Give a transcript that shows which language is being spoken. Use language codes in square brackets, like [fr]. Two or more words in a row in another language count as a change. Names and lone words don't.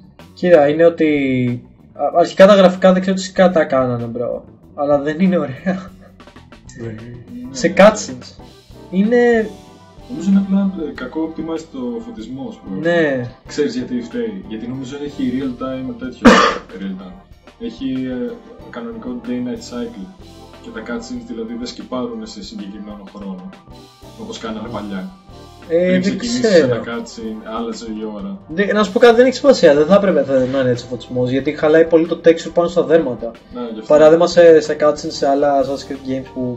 [el] Κοίτα, είναι ότι αρχικά τα γραφικά δεν ξέρω τι κατά κάνανε, μπρο. Αλλά δεν είναι ωραία. Σε cutscenes. Είναι. Νομίζω είναι απλά κακό optimize το φωτισμό, ας πούμε. Ναι. Ξέρεις γιατί φταίει? Γιατί νομίζω έχει [en] real time [el] τέτοιο. [en] Real time. [el] Έχει κανονικό [en] day-night cycle. [el] Και τα cutscenes δηλαδή δεν σκυπάρουν σε συγκεκριμένο χρόνο. Όπως κάνανε παλιά. Πριν ξεκινήσεις ένα cutscene, άλλαζε η ώρα. Να σου πω κάτι, δεν έχει σημασία. Δεν θα έπρεπε να είναι έτσι ο φωτισμός. Γιατί χαλάει πολύ το texture πάνω στα δέρματα. Ναι, παράδειγμα σε cutscenes σε άλλα Assassin's Creed games που.